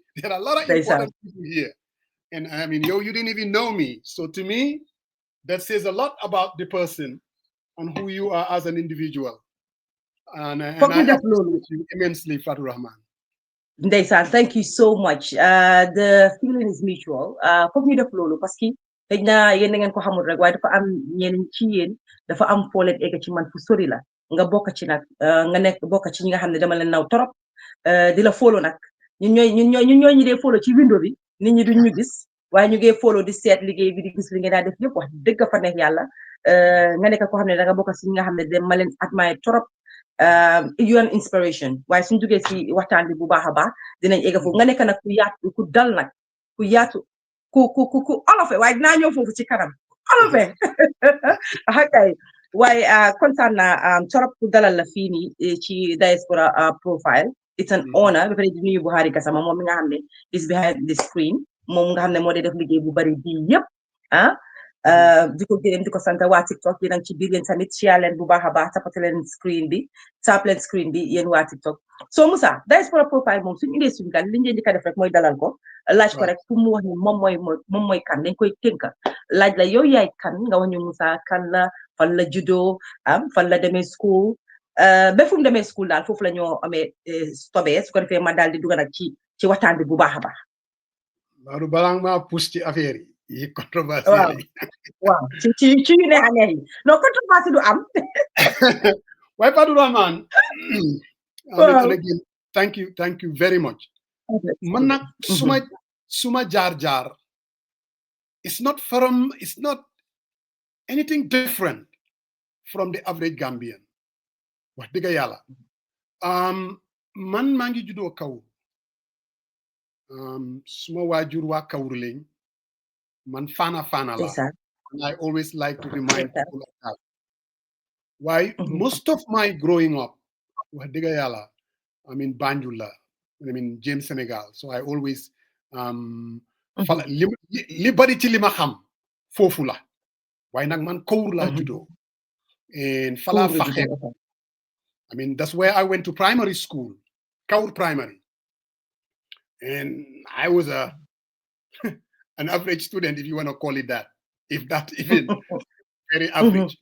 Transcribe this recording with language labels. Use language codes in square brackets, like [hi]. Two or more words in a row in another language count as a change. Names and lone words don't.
[en] There are a lot of important people here. And I mean, you didn't even know me. So to me, that says a lot about the person and who you are as an individual. And I appreciate you immensely, Fatou Rahman. Ndeysaan, thank you so much. The feeling is mutual. [wo] Foog ñu def loolu [fr] parce que [wo] xëy na yéen da ngeen ko xamul rek waaye dafa am ñenn ci yéen dafa am foo leen egg ci man fu sori la nga bokk ci nag nga nekk bokk ci ñi nga xam ne dama leen naw torop di la follow nag ñun ñooy ñi dee follow ci window bi nit ñi duñ ñu gis waaye ñu ngi follow di seet liggéey bi di gis li ngeen daa def yëpp wax dëgg fa neex yàlla nga nekk koo xam ne da nga bokk ci ñi nga xam ne dama leen admire torop [en] you an inspiration [wo] waaye suñ duggee si waxtaan bi bu baax a baax dinañ egg foofu nga nekk nag ku yaatu ku dal nag ku yaatu ku olofe waaye dinaa ñëw foofu ci kanam olofe akay waaye kontaan naa torop ku dalal la fii nii ci Diaspora profile [en] it's an honor [wo] ba pare di nuyu Buhari Gassama moom mi nga xam ne [en] is behind the screen [wo] moom nga xam ne moo dee def liggéey bu bari bii yëpp di ko gërëm di ko sant waa TikTok yéen a ngi ci biir yéen tamit share leen bu baax a baax tapate leen screen bi tap leen screen bi yéen waa TikTok so Musa Diaspora profile moom suñu indee suñu gan li ñu njëkk a def rek mooy dalal ko laaj ko rek pour mu wax ni moom mooy kan dañ koy tënka laaj la yow yaay kan nga wax ñu Musa kan la fan la juddoo fan la demee school ba fu mu demee school daal foofu la ñoo amee stobee su ko defee ma daal di dugal nag ci waxtaan bi bu baax a baax. Waaw balaa maa pousse ci affaire yi controverse waaw ci yu neex a neex yi [fr] non controverse [wo] du am. waaye Fatou Rahman. [en] and again thank you very much. [wo] man nag suma jaar [en] it's not anything different from the average Gambian. [wo] wax dëgg yàlla man maa ngi juddoo Kawur suma waajur waa Kawur lañ man fana la [en] and I always like to remind people of that. Why most of my growing up [wo] wax dëgg yàlla [en] I mean Banjul la I mean James Senegal so I always [wo] fala li bari ci li ma xam foofu la waaye nag man Kawur laa juddoo [en] and [wo] fala faxe [en] I mean that's where I went to primary school Kawur Primary and I was an average student, if you want to call it that, if that even very average.